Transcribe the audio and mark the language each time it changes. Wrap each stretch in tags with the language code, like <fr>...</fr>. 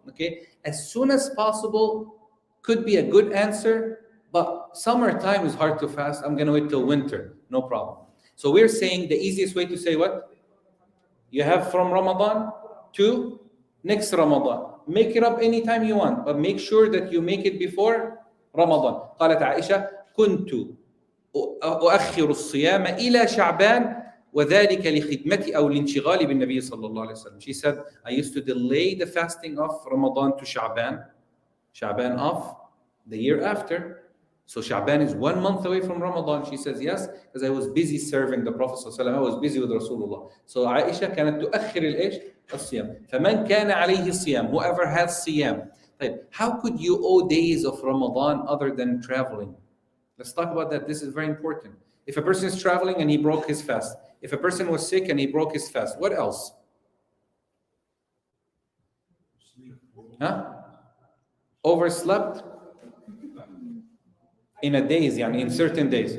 <en>Okay, as soon as possible could be a good answer, but summertime is hard to fast. I'm gonna wait till winter, no problem. So we're saying the easiest way to say what? You have from Ramadan to next Ramadan. Make it up anytime you want, but make sure that you make it before Ramadan.</en> <ar>قالت عائشة كنت أؤخر الصيام إلى شعبان وذلك لخدمتي أو لانشغالي بالنبي صلى الله عليه وسلم.</ar> <en>She said, I used to delay the fasting of Ramadan to Sha'ban of the year after. So Sha'ban is 1 month away from Ramadan. She says, yes, because I was busy serving the Prophet صلى الله عليه وسلم. I was busy with Rasulullah.</en> <ar>So Aisha كانت تؤخر الإيش؟ الصيام. فمن كان عليه الصيام,</ar> <en>whoever has</en> <ar>صيام.</ar> <en>طيب, how could you owe days of Ramadan other than traveling? Let's talk about that. This is very important. If a person is traveling and he broke his fast, if a person was sick and he broke his fast, what else? Huh? Overslept in a days, يعني in certain days.</en>